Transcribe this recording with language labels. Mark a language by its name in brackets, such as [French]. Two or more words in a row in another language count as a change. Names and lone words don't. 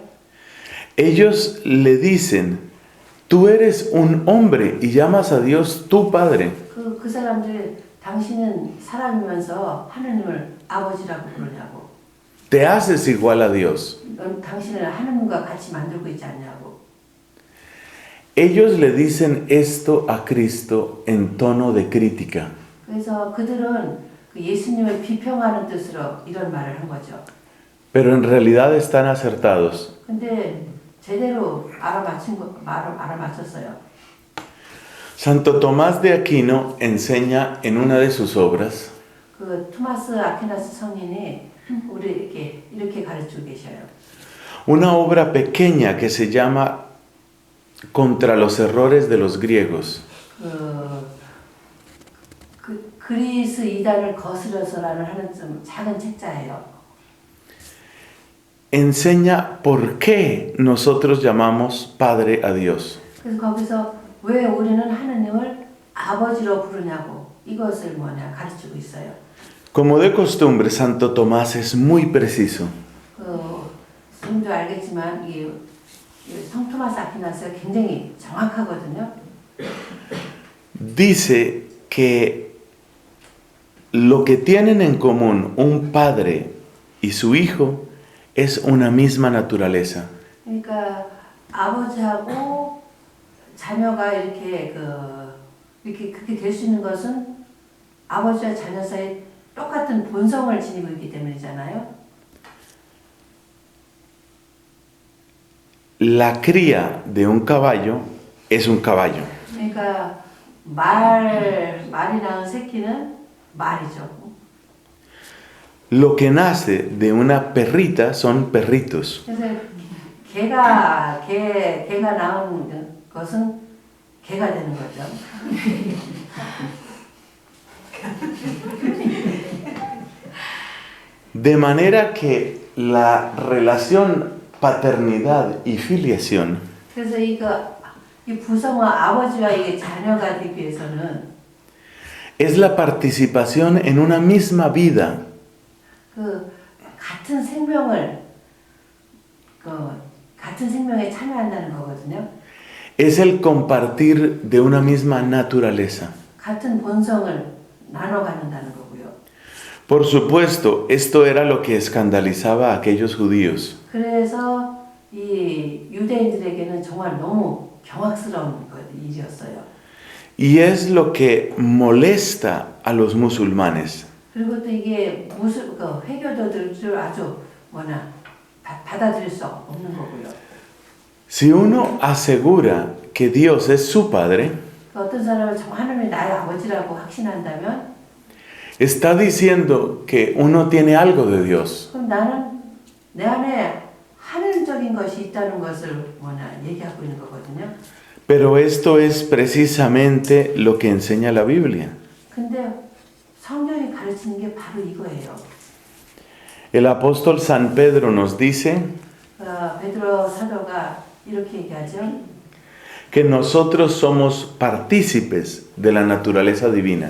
[Spanish] ellos le dicen, tú eres un hombre y llamas a Dios tu Padre. [Korean] 그 사람들 당신은 사람이면서 하느님을 아버지라고 부르냐고. [Spanish] Te haces igual a Dios. [Korean] 넌 당신을 하느님과 같이 만들고 있지 않냐고. [Spanish] Ellos le dicen esto a Cristo en tono de crítica. [Korean] 그래서 그들은 그 예수님을 비평하는 뜻으로 이런 말을 한 거죠. [Spanish] Pero en realidad están acertados. [Korean] 근데 제대로 알아맞혔어요. [Spanish] Santo Tomás de Aquino enseña en una de sus obras [Korean] 그 토마스 아퀴나스 성인이 우리에게 이렇게 가르치고 계셔요. [Spanish] una obra pequeña que se llama Contra los errores de los griegos. [Korean] 그리스 이단을 거스려서라는 하는 좀 작은 책자예요. [Spanish] Enseña por qué nosotros llamamos Padre a Dios. [Korean] 그래서 거기서 왜 우리는 하느님을 아버지로 부르냐고 이것을 가르치고 있어요. [Spanish] Como de costumbre, Santo Tomás es muy preciso. [Korean] 선생님도 알겠지만 이 성 토마스 아퀴나스가 굉장히 정확하거든요. [Spanish] Dice que lo que tienen en común un padre y su hijo es una misma naturaleza. [Korean] 그러니까 아버지하고 자녀가 이렇게 그렇게 될 수 있는 것은 아버지와 자녀 사이 똑같은 본성을 지니고 있기 때문이잖아요. [Spanish] La cría de un caballo es un caballo. [Korean] 그러니까 말이 낳은 새끼는 말이죠. [Spanish] Lo que nace de una perrita son perritos. [Korean] 그래서 개가 낳은 것은 개가 되는 거죠. [Spanish] De manera que la relación paternidad y filiación [Korean] 그래서 이 부성과 아버지와 이게 자녀가 되기 위해서는 [Spanish] es la participación en una misma vida. [Korean] 같은 생명에 참여한다는 거거든요. [Spanish] Es el compartir de una misma naturaleza. [Korean] 같은 본성을 나눠 갖는다는 거고요. [Spanish] Por supuesto, esto era lo que escandalizaba a aquellos judíos. [Korean] 그래서 이 유대인들에게는 정말 너무 경악스러운 일이었어요. [Spanish] Y es lo que molesta a los musulmanes. [Korean] 그리고 또 이게 회교도들을 아주 받아들일 수 없는 거고요. [Spanish] Si uno asegura que Dios es su Padre, [Korean] 어떤 사람은 하나님이 나의 아버지라고 확신한다면 [Spanish] está diciendo que uno tiene algo de Dios. [Korean] 그럼 나는 내 안에 하늘적인 것이 있다는 것을 얘기하고 있는 거거든요. [Spanish] Pero esto es precisamente lo que enseña la Biblia. [Korean] 근데 성경이 가르치는 게 바로 이거예요. [Spanish] El apóstol San Pedro nos dice [Korean] 베드로 사도가 이렇게 얘기하죠. [Spanish] que nosotros somos partícipes de la naturaleza divina.